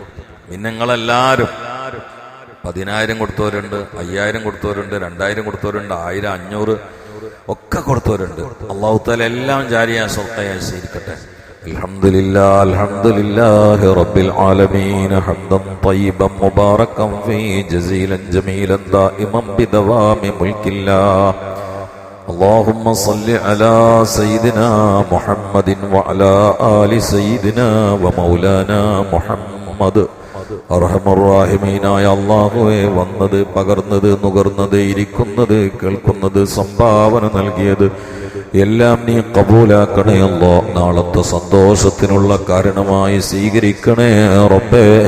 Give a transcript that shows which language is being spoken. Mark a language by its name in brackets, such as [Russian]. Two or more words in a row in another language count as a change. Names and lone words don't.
[Malayalam] പിന്നെ നിങ്ങളെല്ലാരും 10,000 കൊടുത്തവരുണ്ട്, 5,000 കൊടുത്തവരുണ്ട്, 2,000 കൊടുത്തവരുണ്ട്, 1000, 500 ഒക്കെ കൊടുത്തവരുണ്ട്. അല്ലാഹു തആല എല്ലാം ജാരിയ സ്വത്തയായി സ്വീകരിക്കട്ടെ. [Arabic] الحمد لله رب العالمين حمدا طيبا مباركا فيه جزيلا جميلا دائما بدوام ملك الله. اللهم صل على سيدنا محمد وعلى آل سيدنا ومولانا محمد. [Malayalam] അർഹമർറാഹിമീനായ അല്ലാഹുവേ, വന്നത്, പകർന്നത്, നുകർന്നത്, ഇരിക്കുന്നത്, കേൾക്കുന്നത്, സംഭാവന നൽകിയത് എല്ലാം നീ കബൂലാക്കണേ അല്ലാഹ്. നാളത്തെ സന്തോഷത്തിനുള്ള കാരണമായി സ്വീകരിക്കണേ റബ്ബേ.